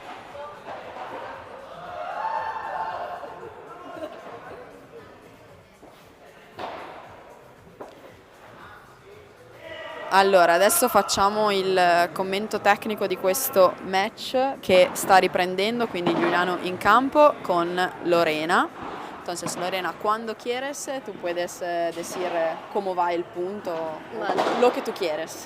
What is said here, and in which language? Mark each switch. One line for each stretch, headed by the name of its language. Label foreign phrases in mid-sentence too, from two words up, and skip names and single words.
Italian: Allora, adesso facciamo il commento tecnico di questo match che sta riprendendo, quindi Giuliano in campo con Lorena.
Spanish: Entonces, Lorena, cuando quieres, tú puedes decir cómo va el punto, Vale. lo que tú quieres.